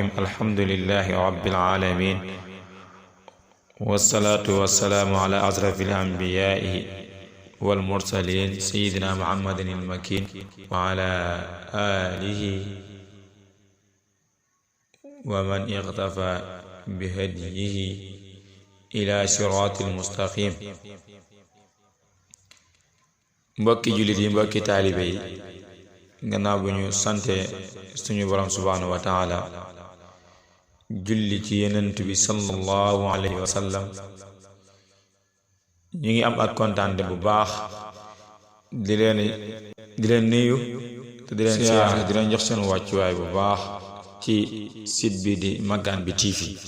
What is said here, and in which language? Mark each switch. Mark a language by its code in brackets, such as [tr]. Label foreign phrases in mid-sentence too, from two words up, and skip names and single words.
[ar] الحمد لله رب العالمين، والصلاة والسلام على أشرف الأنبياء والمرسلين سيدنا محمد المكين وعلى آله ومن اقتفى بهديه إلى صراط المستقيم. [wo] mbokki jullit yi, mbokki taalibe yi, gannaaw bu ñu sante suñu borom [ar] سبحانه وتعالى [wo] julli ci yenent bi [ar] صلى الله عليه وسلم, [wo] ñu ngi am ak kontaante bu baax di leen nuyu te di leen siyaare, di leen jox seen wàccuwaay bu baax ci site bi di Makane bi TV.